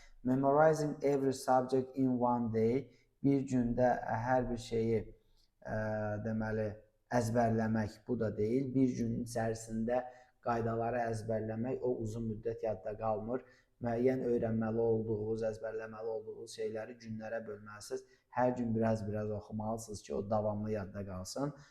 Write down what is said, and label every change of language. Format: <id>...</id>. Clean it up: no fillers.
<en>Memorizing every subject in one day.</en> <az>Bir gündə hər bir şeyi deməli əzbərləmək bu da deyil. Bir günün içərisində qaydaları əzbərləmək o uzun müddət yadda qalmır. Müəyyən öyrənməli olduğunuz, əzbərləməli olduğunuz şeyləri günlərə bölməlisiniz. Hər gün biraz oxumalısınız ki, o davamlı yadda qalsın.</az>